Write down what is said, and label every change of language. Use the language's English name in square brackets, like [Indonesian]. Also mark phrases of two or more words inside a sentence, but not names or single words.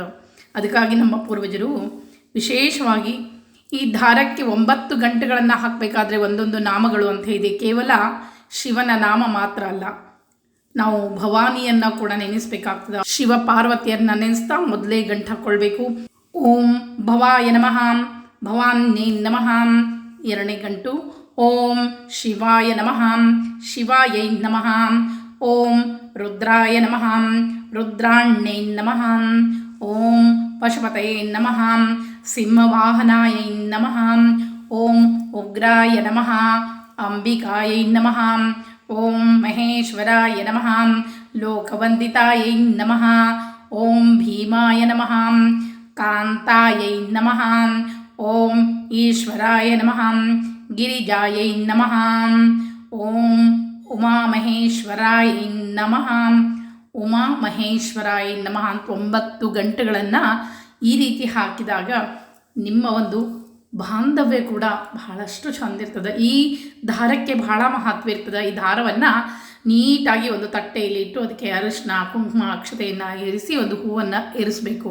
[Kannada] ಅದಕ್ಕಾಗಿ ನಮ್ಮ ಪೂರ್ವಜರು ವಿಶೇಷವಾಗಿ ಈ ದಾರಕ್ಕೆ 9 ಗಂಟೆಗಳನ್ನು ಹಾಕಬೇಕಾದ್ರೆ ಒಂದೊಂದು ನಾಮಗಳು ಅಂತ ಇದೆ. ಕೇವಲ ಶಿವನ ನಾಮ ಮಾತ್ರ ಅಲ್ಲ, ನಾವು ಭವಾನಿಯನ್ನು ಕೂಡ ನೆನೆಸ್ಬೇಕಾಗ್ತದೆ. ಶಿವ ಪಾರ್ವತಿಯರನ್ನ ನೆನೆಸ್ತಾ ಮೊದಲೇ ಗಂಟು ಹಾಕ್ಕೊಳ್ಬೇಕು. [Sanskrit] ಓಂ ಭವಾಯ ನಮಃ, ಭವಾನ್ಯೈ ನಮಃ. [Kannada] ಎರಡನೇ ಗಂಟು [Sanskrit] ಓಂ ಶಿವಾಯ ನಮಃ, ಶಿವಾಯೈ ನಮಃ. ಓಂ ರುದ್ರಾಯ ನಮಃ, ರುದ್ರಾಣ್ಯೈ ನಮಃ. ಓಂ ಪಶುಪತಯೇ ನಮಃ, ಸಿಂಹವಾಹನಾಯೈ ನಮಃ. ಓಂ ಉಗ್ರಾಯ ನಮಃ, ಅಂಬಿಕಾಯೈ ನಮಃ. ಓಂ ಮಹೇಶ್ವರಾಯ ನಮಃ, ಲೋಕವಂದಿತಾಯೈ ನಮಃ. ಓಂ ಭೀಮಾಯ ನಮಃ, ಕಾಂತಾಯೈ ನಮಃ. ಓಂ ಈಶ್ವರಾಯ ನಮಃ, ಗಿರಿಜಾಯೈ ನಮಃ. ಓಂ ಉಮಾಮಹೇಶ್ವರಾಯ ನಮಃ, ಉಮಾಮಹೇಶ್ವರಾಯ ನಮಃ [Kannada] ಅಂತ 9 ಗಂಟೆಗಳನ್ನು ಈ ರೀತಿ ಹಾಕಿದಾಗ ನಿಮ್ಮ ಒಂದು ಬಾಂಧವ್ಯ ಕೂಡ ಬಹಳಷ್ಟು ಚಂದ ಇರ್ತದೆ. ಈ ದಾರಕ್ಕೆ ಬಹಳ ಮಹತ್ವ ಇರ್ತದೆ. ಈ ದಾರವನ್ನು ನೀಟಾಗಿ ಒಂದು ತಟ್ಟೆಯಲ್ಲಿ ಇಟ್ಟು ಅದಕ್ಕೆ ಅರಿಶಿನ, ಕುಂಕುಮ, ಅಕ್ಷತೆಯನ್ನು ಇರಿಸಿ ಒಂದು ಹೂವನ್ನು ಇರಿಸಬೇಕು.